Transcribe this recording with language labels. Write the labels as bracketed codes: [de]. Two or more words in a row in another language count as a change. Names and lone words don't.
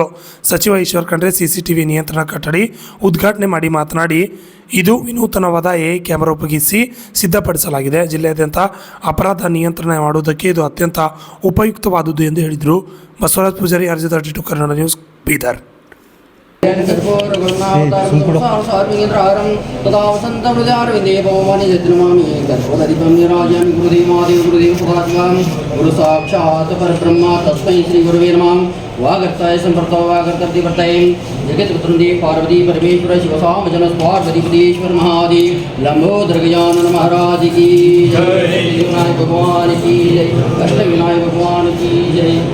[kn] ಸಚಿವ ಈಶ್ವರ್ ಖಂಡ್ರೆ ಸಿಸಿಟಿವಿ ನಿಯಂತ್ರಣ ಕೊಠಡಿ ಉದ್ಘಾಟನೆ ಮಾಡಿ ಮಾತನಾಡಿ, ಇದು ವಿನೂತನವಾದ ಎಐ ಕ್ಯಾಮೆರಾ ಉಪಯೋಗಿಸಿ ಸಿದ್ಧಪಡಿಸಲಾಗಿದೆ. ಜಿಲ್ಲೆಯಾದ್ಯಂತ ಅಪರಾಧ ನಿಯಂತ್ರಣ ಮಾಡುವುದಕ್ಕೆ ಇದು ಅತ್ಯಂತ ಉಪಯುಕ್ತವಾದುದು ಎಂದು ಹೇಳಿದರು. ಬಸವರಾಜ್ ಪೂಜಾರಿ, RJ32 ಕನ್ನಡ ನ್ಯೂಸ್, ಬೀದರ್. [sa] गुरु साक्षात् परब्रह्म तस्मै श्री गुरुवे नमः. [hi] वागर्ताय संप्रतो वागर्तर्तिवर्तये जगत्पुत्रदेव पार्वती परमेश्वर शिव सामजन पार्वतीपतीश्वर महादेव लंबोदर गजानन महाराज की जय. विनायक भगवान की जय. अष्ट विनायक भगवान की जय.